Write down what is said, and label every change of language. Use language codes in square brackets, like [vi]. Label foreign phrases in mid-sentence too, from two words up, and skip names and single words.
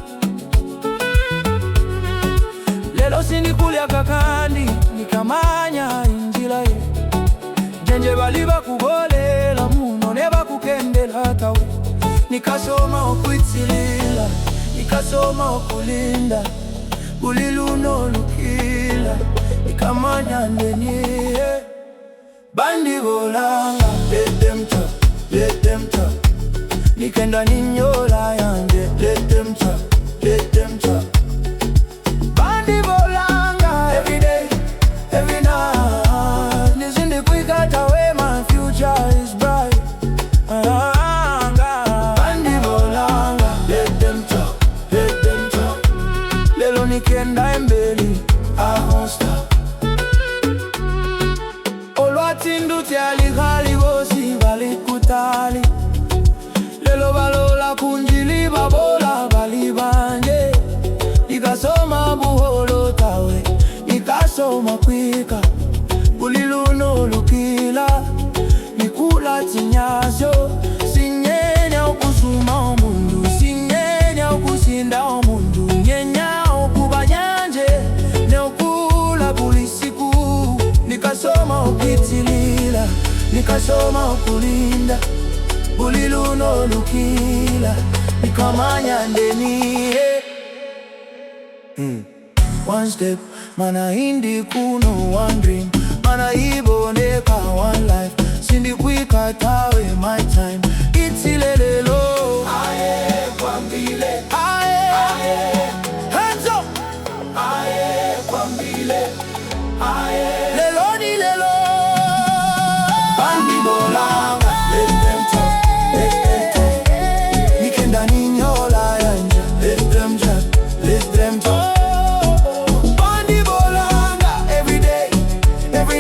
[luy] lelo sindikulya kakandi nikamanya injila ye jenje bali bakubolela muno ne bakukendela tawe nikasoma okwitilila nikasoma okulinda buli luno lukila nikamanya ndeniye bandi bolanga [en] let them talk [luy] nikenda ninyola yanje [en] let them talk [luy] bandi bolanga [en] every day every night [luy] nizindi kwikata we [en] my future is bright [luy] bandi bolanga [en] let them talk [luy] lelo nikenda embeli [en] I won't stop [luy] olwatindu tyalikhali bosi balikutali lelo balola kunjili babola bali banje nikasoma buholo tawe nikasoma kwika buli luno lukila nikula tinyasyo sinyenya okusuma omundu sinyenya okusinda omundu nyenya okuba nyanje neokula buli siku nikasoma okwitilila nikasoma okulinda buli luno lukila nikamanya ndeniye [en] one step [luy] mana indi kuno [en] one dream [luy] mana iboneka one life sindi kwika tawe [en] my time [luy] itilelelo aye kwambile aye [en] hands up [luy] aye kwambile aye lelo ni lelo bandi bolanga [en] let them talk [luy] nikenda ninyola yanja [en] let them talk [luy] bandi bolanga [en] every day